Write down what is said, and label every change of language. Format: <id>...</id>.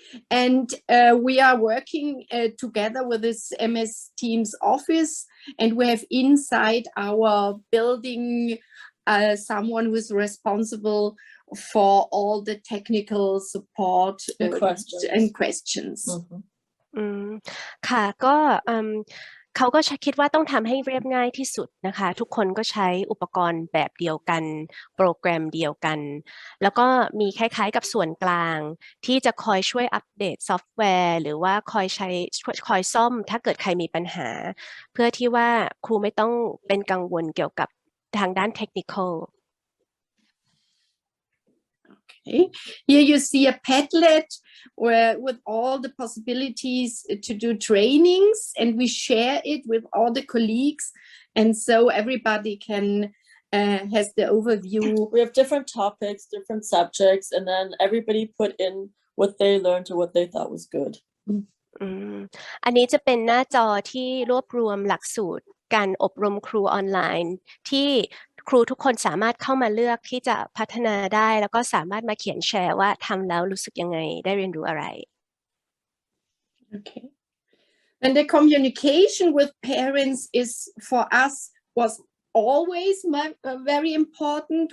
<en>And we are working together with this MS Teams office, and we have inside our building someone who is responsible for all the technical support and questions.</en> <th>ค่ะก็เขาก็คิดว่าต้องทำให้เรียบง่ายที่สุดนะคะทุกคนก็ใช้อุปกรณ์แบบเดียวกันโปรแกรมเดียวกันแล้วก็มีคล้ายๆกับส่วนกลางที่จะคอยช่วยอัปเดตซอฟต์แวร์หรือว่าคอยซ่อมถ้าเกิดใครมีปัญหาเพื่อที่ว่าครูไม่ต้องเป็นกังวลเกี่ยวกับทางด้านเทคนิคอล</th> <en>Okay. Here you see a Padlet with all the possibilities to do trainings, and we share it with all the colleagues, and so everybody can has the overview. We have different topics, different subjects, and then everybody put in what they learned or what they thought was good.</en> <th>อันนี้จะเป็นหน้าจอที่รวบรวมหลักสูตรการอบรมครูออนไลน์ที่ครูทุกคนสามารถเข้ามาเลือกที่จะพัฒนาได้แล้วก็สามารถมาเขียนแชร์ว่าทำแล้วรู้สึกยังไงได้เรียนรู้อะไร</th> <en>Okay. And the communication with parents is for us was always very important.</en>